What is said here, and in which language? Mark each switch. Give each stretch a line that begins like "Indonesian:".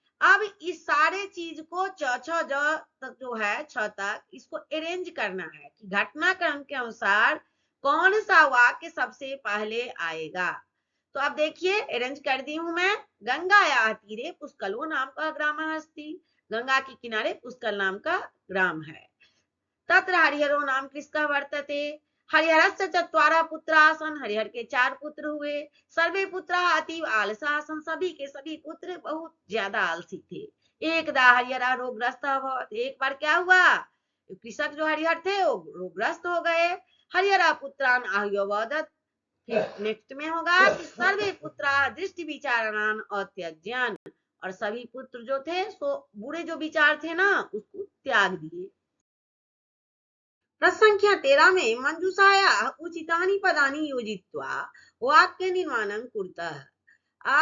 Hindi: अब इस सारे चीज को च छ ज तक जो है छ तक इसको अरेंज करना है कि घटनाक्रम के अनुसार कौन सा वाक्य सबसे पहले आएगा। तो अब देखिए अरेंज कर दी हूं मैं।
Sanskrit: गंगायाः तीरे पुष्कलो नाम का ग्राम अस्ति।
Hindi: गंगा के किनारे पुष्कल नाम का ग्राम है।
Sanskrit: तत्र हरिहरो नाम किसका वर्तते। हरिहरस्य चत्वारः पुत्रा आसन्।
Hindi: हरिहर के 4 पुत्र हुए।
Sanskrit: सर्वे पुत्रा अतीव आलसा आसन्।
Hindi: सभी के सभी पुत्र बहुत ज्यादा आलसी थे।
Sanskrit: एकदा हरिहरः रोगग्रस्तः अभवत्।
Hindi: एक बार क्या हुआ, कृषक जो हरिहर थे वो रोगग्रस्त हो गए।
Sanskrit: हरिहरः पुत्रान् आह्वयवदत्।
Hindi: फिर नेक्स्ट में होगा कि
Sanskrit: सर्वे पुत्रा दृष्टि विचारान अत्यज्यन।
Hindi: और सभी पुत्र जो थे सो बुरे जो विचार थे ना उसको त्याग दिए।
Sanskrit: प्रश्न संख्या 13 में मंजूषायाः उचितानि पदानि योजित्वा वाक्य निर्माणं कुरुतः।